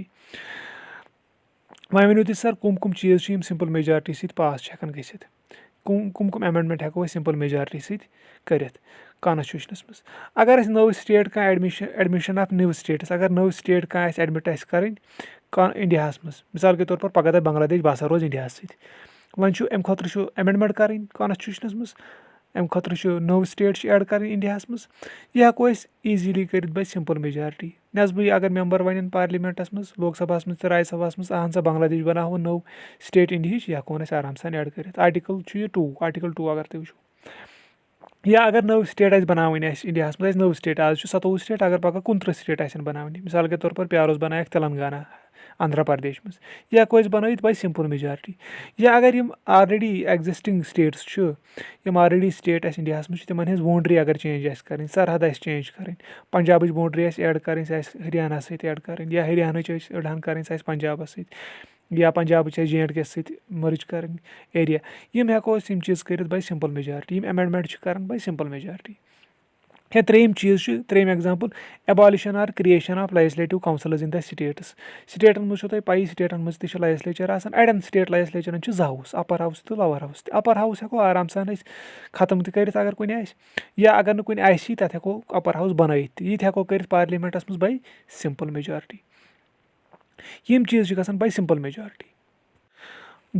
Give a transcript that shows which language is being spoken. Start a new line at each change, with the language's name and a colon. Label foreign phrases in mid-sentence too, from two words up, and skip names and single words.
Kashmiri: وۄنۍ ؤنِو تُہۍ سر کُم کُم چیٖز چھِ یِم
English: simple majority
Kashmiri: سۭتۍ پاس چھِ ہٮ۪کان گٔژھِتھ. کُم ایمینڈمنٹ ہٮ۪کو أسۍ
English: simple majority
Kashmiri: سۭتۍ کٔرِتھ کانسٹِچوٗشنس منٛز. اگر أسۍ نٔو سٹیٹ کانٛہہ
English: admission of new states
Kashmiri: اگر نٔو سٹیٹ کانٛہہ آسہِ ایڈمِٹ آسہِ کرٕنۍ انڈیاہس منٛز
Urdu: مثال کے طور پر
Kashmiri: پگہہ دپہِ بنگلادیش بہٕ ہسا روزٕ انڈیاہس سۭتۍ. وۄنۍ چھُ امہِ خٲطرٕ چھُ ایمینڈمنٹ کرٕنۍ کانسٹِچوٗشنس منٛز. امہِ خٲطرٕ چھُ نٔو سٹیٹ چھِ ایڈ کرٕنۍ انڈیاہس منٛز. یہِ ہٮ۪کو أسۍ ایٖزیلی کٔرِتھ
English: by simple majority.
Kashmiri: نٮ۪صبٕے اگر ممبر ونن پارلِمنٹس منٛز لوک سباہس منٛز تہٕ راجیہ سباہس منٛز اہن سا بنگلادیش بناوہون نٔو سٹیٹ انڈیہٕچ یہِ ہٮ۪کون أسۍ آرام سان ایڈ کٔرِتھ. آرٹِکل چھُ یہِ 2 آرٹِکل 2 اگر تُہۍ وٕچھِو. یا اگر نٔو سٹیٹ آسہِ بناوٕنۍ اسہِ انڈیاہس منٛز آسہِ نٔو سٹیٹ آز چھُ 27 سٹیٹ اگر پگہہ 29 سٹیٹ آسن بناونہِ
Urdu: مثال کے طور پر
Kashmiri: پیاروس بنایکھ تلنگانہ آندھرا پردیش منٛز یہِ ہٮ۪کو أسۍ بنٲوِتھ
English: by simple majority.
Kashmiri: یا اگر یِم
English: already existing states
Kashmiri: چھِ یِم
English: already state
Kashmiri: اسہِ انڈیاہس منٛز چھِ تِمن ہٕنٛز باونڈری اگر چینج آسہِ کرٕنۍ سرحد آسہِ چینج کرٕنۍ پنجابٕچ باونڈری آسہِ ایڈ کرٕنۍ سۄ آسہِ ہریانہ سۭتۍ ایڈ کرٕنۍ یا ہریانہٕچ آسہِ أڑہن کرٕنۍ سۄ آسہِ پنجابس سۭتۍ یا پنجابٕچ آسہِ JNK یس سۭتۍ مٔرٕج کرٕنۍ ایریا. یِم ہٮ۪کو أسۍ یِم چیٖز کٔرِتھ
English: by simple majority.
Kashmiri: یِم ایمینڈمنٹ چھِ کران
English: by simple majority.
Kashmiri: یا ترٛیٚیِم چیٖز چھُ ترٛیٚیِم ایگزامپل
English: abolition or creation of legislative councils in the states.
Kashmiri: سٹیٹن منٛز چھو تۄہہِ پیی سٹیٹن منٛز تہِ چھِ لیجسلیچر آسان اڑٮ۪ن سٹیٹ لیجسلیچرن چھِ 2 ہاوُس
English: upper house
Kashmiri: تہٕ
English: lower house
Kashmiri: تہِ.
English: upper house
Kashmiri: ہٮ۪کو آرام سان أسۍ ختم تہِ کٔرِتھ اگر کُنہِ آسہِ یا اگر نہٕ کُنہِ آسی تتھ ہٮ۪کو
English: upper house
Kashmiri: بنٲیِتھ تہِ. یہِ تہِ ہٮ۪کو کٔرِتھ پارلِمنٹس منٛز
English: by simple majority.
Kashmiri: یِم چیٖز چھِ گژھان
English: by simple majority.